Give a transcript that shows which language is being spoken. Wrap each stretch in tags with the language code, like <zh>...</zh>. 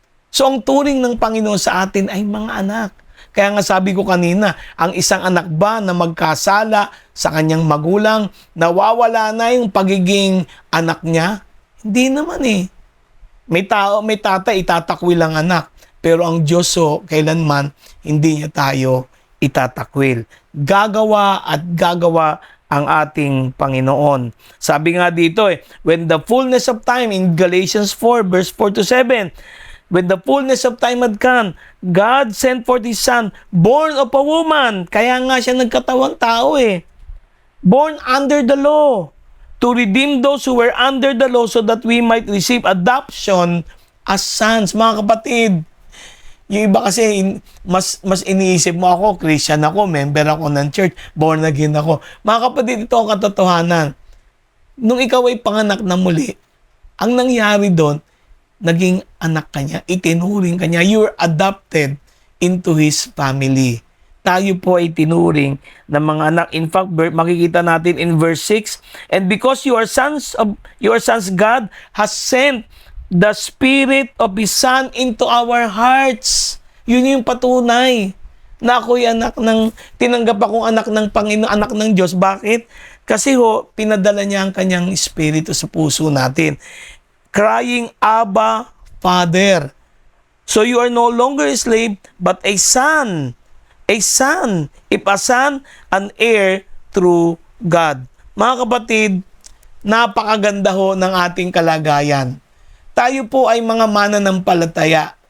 <tl>So ang turing ng Panginoon sa atin ay mga anak. Kaya nga sabi ko kanina, ang isang anak ba na magkasala sa kanyang magulang, nawawala na yung pagiging anak niya? Hindi naman May tatay, itatakwil ang anak. Pero ang Diyos kailanman hindi niya tayo itatakwil. Gagawa at gagawa ang ating Panginoon. Sabi nga dito</tl> <en>when the fullness of time in Galatians 4 verse 4 to 7, when the fullness of time had come, God sent forth His Son, born of a woman.</en> <tl>Kaya nga siya nagkatawang tao</tl> <en>born under the law, to redeem those who were under the law so that we might receive adoption as sons.</en> <tl>Mga kapatid, yung iba kasi mas iniisip mo, ako Christian ako, member ako ng church, born again ako. Mga kapatid, ito ang katotohanan. Nung ikaw ay panganak na muli, ang nangyari doon, naging anak ka niya, itinuring ka niya,</tl> <en>you're adopted into His family.</en> <tl>Tayo po ay tinuring ng mga anak.</tl> <en>In fact,</en> <tl>makikita natin</tl> <en>in verse 6, and because you are sons, God has sent the Spirit of His Son into our hearts.</en> <tl>Yun yung patunay na ako'y tinanggap akong anak ng Panginoon, anak ng Diyos. Bakit? Kasi pinadala niya ang kanyang Espiritu sa puso natin.</tl> <en>Crying, Abba, Father. So you are no longer a slave, but a son. A son. If a son, an heir through God.</en> <tl>Mga kapatid, napakaganda ng ating kalagayan. Tayo po ay mga mananampalataya.</tl>